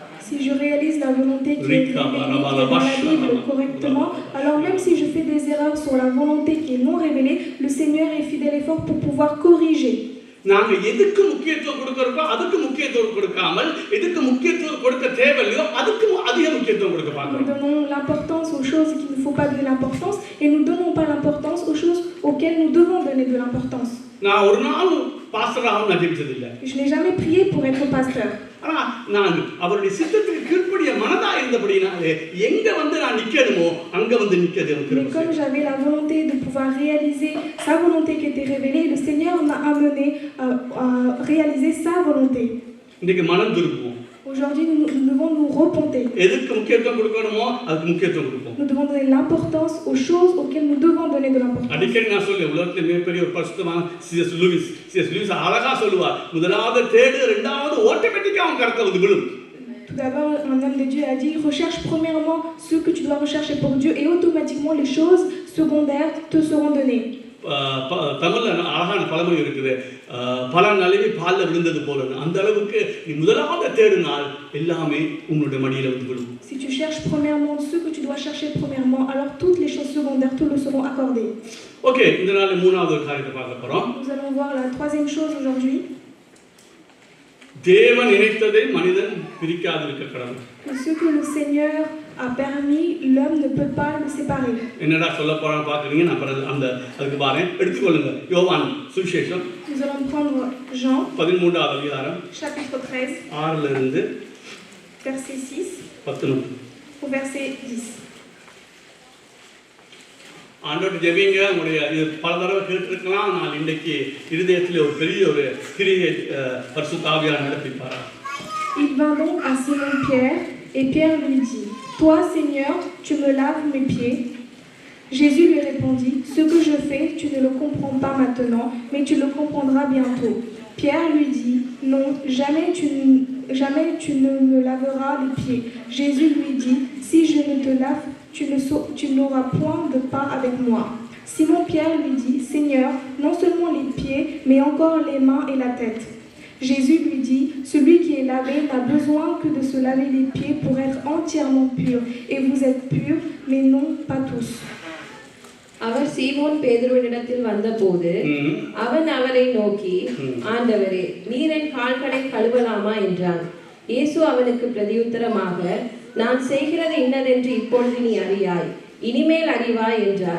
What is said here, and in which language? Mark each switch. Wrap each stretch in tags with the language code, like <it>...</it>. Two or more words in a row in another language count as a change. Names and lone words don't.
<fr>Si je réalise la volonté qui est révélée dans la Bible correctement, alors même si je fais des erreurs sur la volonté qui est non révélée, le Seigneur est fidèle et fort pour pouvoir corriger.</fr> <ta>நாங்க எதுக்கு முக்கியத்துவம் கொடுக்கறோமோ அதுக்கு முக்கியத்துவம் கொடுக்காமல், எதுக்கு முக்கியத்துவம் கொடுக்க தேவையில்லையோ அதுக்கு அதிக முக்கியத்துவம் கொடுக்க பார்க்கிறோம்.</ta> <fr>Nous donnons l'importance aux choses qu'il ne faut pas donner l'importance et nous ne donnons pas l'importance aux choses auxquelles nous devons donner de l'importance.</fr> <ta>நான் ஒரு நாள் பாஸ்டராகவும் நான் ஜெபிச்சது இல்லை.</ta> <fr>Je n'ai jamais prié pour être pasteur.</fr> <ta>ஆனா நான் அவருடைய சித்தத்துக்கு கீழ்ப்படிய மனதா இருந்தபடினாலே எங்க வந்து நான் நிக்கணுமோ அங்க வந்து நிக்கிறது எனக்கு.</ta> <fr>Mais comme j'avais la volonté de pouvoir réaliser sa volonté qui était révélée, le Seigneur m'a amené à réaliser sa volonté.</fr> <ta>இன்னைக்கு மனம் திரும்புவோம்.</ta> <fr>Aujourd'hui, nous devons nous repenter.</fr> <ta>எதுக்கு முக்கியத்துவம் கொடுக்கணுமோ அதுக்கு முக்கியத்துவம் கொடுப்போம்.</ta> <fr>Nous devons donner l'importance aux choses auxquelles nous devons donner de l'importance.</fr> <ta>அடிக்கடி நான் சொல்லுவேன், உலகத்திலே மிகப்பெரிய ஒரு பரிசுத்தமான C.S. லூயிஸ் அழகா சொல்லுவார், முதலாவது தேடு, இரண்டாவது ஆட்டோமேட்டிக்கா அவன் கரெக்டா வந்து விழும்.</ta> <fr>Tout d'abord, un homme de Dieu a dit, recherche premièrement ce que tu dois rechercher pour Dieu et automatiquement les choses secondaires te seront données.</fr> <ta>தமிழ்ல அழகான பழமொழி இருக்குது, பல நழுவி பால்ல விழுந்தது போல. அந்த அளவுக்கு நீ முதலாவது தேடினால் எல்லாமே உன்னுடைய மடியில வந்து விழும்.</ta> <fr>Si tu cherches premièrement ce que tu dois chercher premièrement, alors toutes les choses secondaires te le seront accordées.</fr> <ta>ஓகே, இந்த நாள் மூணாவது காரியத்தை பார்க்க போறோம்.</ta> <fr>Nous allons voir la troisième chose aujourd'hui.</fr> <ta>தேவன் நினைத்ததை மனிதன் பிரிக்காதிருக்க கடவுள்.</ta> <fr>Ce que le Seigneur a permis, l'homme ne peut pas le séparer.</fr> <ta>என்னடா சொல்ல போறான்னு பாக்குறீங்க, நான் அந்த அதுக்கு பாருங்க, எடுத்துக்கொள்ளுங்க. யோவான் சுவிசேஷம்</ta> <fr>Nous allons prendre Jean</fr> <ta>13வது அதிகாரம்</ta> <fr>chapitre 13</fr> <ta>6ல இருந்து</ta> <fr>verset 6 10 au verset 10.</fr> <ta>ஆண்டவர்கிட்ட ஜெபிங்க. உங்களுடைய இது பல தடவை கேட்டிருக்கலாம். நான் இன்றைக்கு இருதயத்தில் ஒரு பெரிய ஒரு கிரியை பரிசுத்த ஆவியானவர் நடப்பிப்பாரா.</ta> <fr>Il vint donc à Simon Pierre et Pierre lui dit, toi Seigneur, tu me laves mes pieds. Jésus lui répondit, ce que je fais, tu ne le comprends pas maintenant, mais tu le comprendras bientôt. Pierre lui dit, non, jamais tu ne me laveras les pieds. Jésus lui dit, si je ne te lave, tu n'auras point de part avec moi. Simon Pierre lui dit, Seigneur, non seulement les pieds, mais encore les mains et la tête. Jésus lui dit, celui qui est lavé n'a besoin que de se laver les pieds pour être entièrement pur. Et vous êtes purs, mais non pas tous.</fr> <ta>அவர் சீமோன் பேதுருவினிடத்தில் வந்தபோது அவன் அவரை நோக்கி, ஆண்டவரே, நீர் என் கால்களை கழுவலாமா என்றான். இயேசு அவனுக்கு பிரதியுத்தரமாக, நான் செய்கிறது இன்னதென்று இப்பொழுது நீ அறியாய், இனிமேல் அறிவாய் என்றார்.</ta>